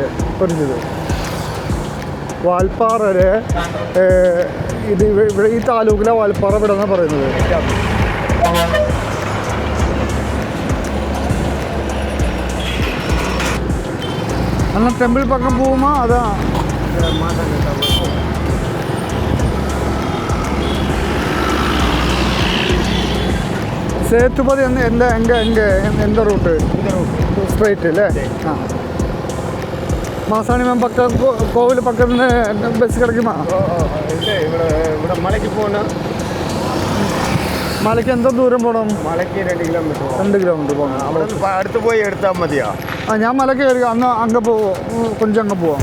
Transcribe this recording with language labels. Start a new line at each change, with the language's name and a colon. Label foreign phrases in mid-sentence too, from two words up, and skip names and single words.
Malayalam: പറഞ്ഞത് വാൽപ്പാറ ഇത് ഇവിടെ ഈ താലൂക്കിലെ വാൽപ്പാറ ഇവിടെ നിന്നാണ് പറയുന്നത്.
English: head office
Malayalam: എന്നാൽ ടെമ്പിൾ പക്കം പോകുമ്പോൾ അതാ
Tamil: சேத்துபதி எந்த ரூட்டு? ஸ்ட்ரைட்டு இல்லை? ஆ.
Malayalam: മാസാണി മാം കോവിൽ പക്കത്തിന് ബസ് കിടക്കുമോ? ഇവിടെ മലയ്ക്ക് പോകണം. മലയ്ക്ക് എന്തോ ദൂരം പോകണം? മലയ്ക്ക് 2 കിലോമീറ്റർ. 2 കിലോമീറ്റർ പോകണം. അവിടെ അടുത്ത് പോയി എടുത്താൽ മതിയോ? ആ ഞാൻ മലയ്ക്ക് കയറി അന്ന് അങ്ങ് പോവോ, കൊഞ്ചം അങ്ങ് പോവാം.